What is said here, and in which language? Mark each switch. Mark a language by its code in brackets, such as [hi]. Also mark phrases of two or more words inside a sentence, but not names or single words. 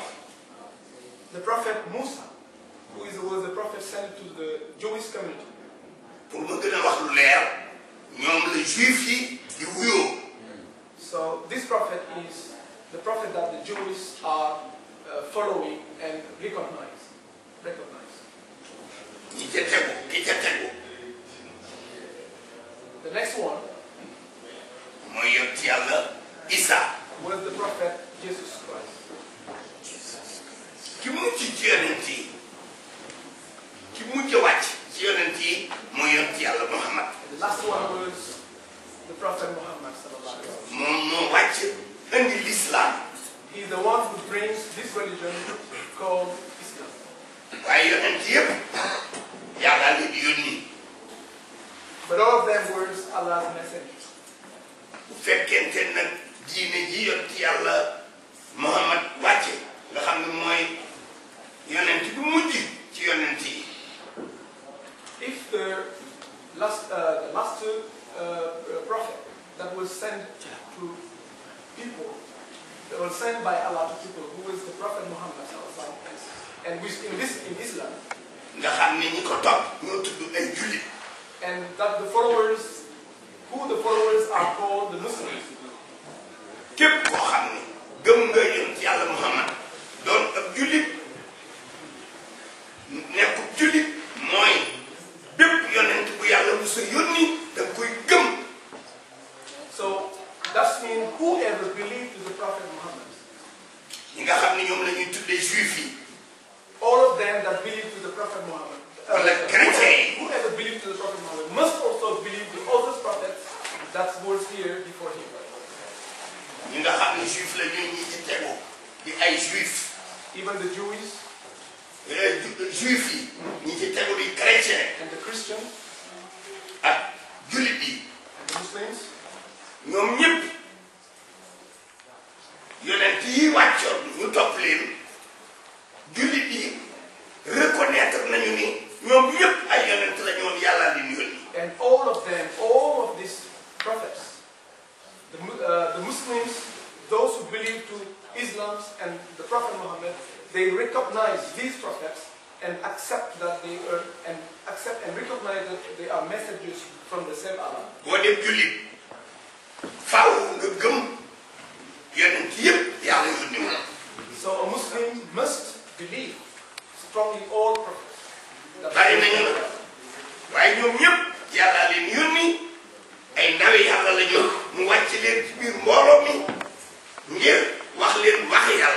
[en] The Prophet Musa, who was the prophet sent to the Jewish community. [wo] pour ma gën a wax lu leer ñoom la juif yi di wuyoo. [en] So this prophet is the prophet that the Jews are following and recognize. [wo] ñi ca tegu ki ca tegu [en] The next one [wo] mooy yonent Yàlla Isa. [en] was the prophet Jesus Christ. [wo] ki mujj ci yonent yi ki mujj wàcc ci yonent yi mooy yonent Yàlla Muhammad. [en] The last one was the prophet Muhammad [ar] صلى الله عليه وسلم. [wo] moom moo wàcc indi l'islam. [en] He is the one who brings this religion called Islam. [wo] waaye yonent yëpp Yàlla leen yónni. [en] But all of them were Allah's messengers. [wo] bu fekkente nag diine ji yonent Yàlla Muhammad wàcce nga xam ne mooy yonent bi mujj ci yonent yi. [en] If the last prophet that was sent to people, that was sent by Allah to people, who is the prophet Muhammad [ar] صلى الله عليه وسلم, [en] and which in Islam, [wo] nga xam ne ñi ko topp ñoo tudd ay jullit. [en] and that the followers are called the Muslims. [wo] képp koo xam ne gëm nga yonent Yàlla Muhammad doon ab jullit nekkub jullit mooy bépp yonent bu Yàlla musa yónni da nga koy gëm. [en] So that means whoever believed in the prophet Muhammad, [wo] ñi nga xam ne ñoom la ñuy tuddee juif yi. [en] all of them that believed in the prophet Muhammad, [wo] wala chrétien yi. [en] whoever believed in the prophet Muhammad must also believe the other prophets that was here before him. [wo] ñi nga xam ne juif la ñuy ñi ci tegu di ay juif. [en] Even the Jews [wo] juif yi ñi ci tegu di chrétien [en] and the Christians [wo] ak jullit yi. [en] and the Muslims, [wo] ñoom ñëpp yonent yi wàccoon ñu topp leen jullit yi reconnaître nañu ni ñoom ñëpp ay yonent la ñoon Yàlla leen yónni. [en] and all of them, all of these prophets, the Muslims, those who believe to Islam and the Prophet Muhammad, they recognize these prophets and accept that they are and recognize that they are messengers from the same Allah. [wo] boo dee jullit faaw nga gëm yonent yëpp Yàlla yónni woon. [en] So a Muslim must believe strongly all prophets. [wo] bari nañu la waaye ñoom ñëpp Yàlla leen yónni ay ndawi Yàlla la ñu mu wàcc leen ci biir mbooloo mi ngir wax leen waxi Yàlla.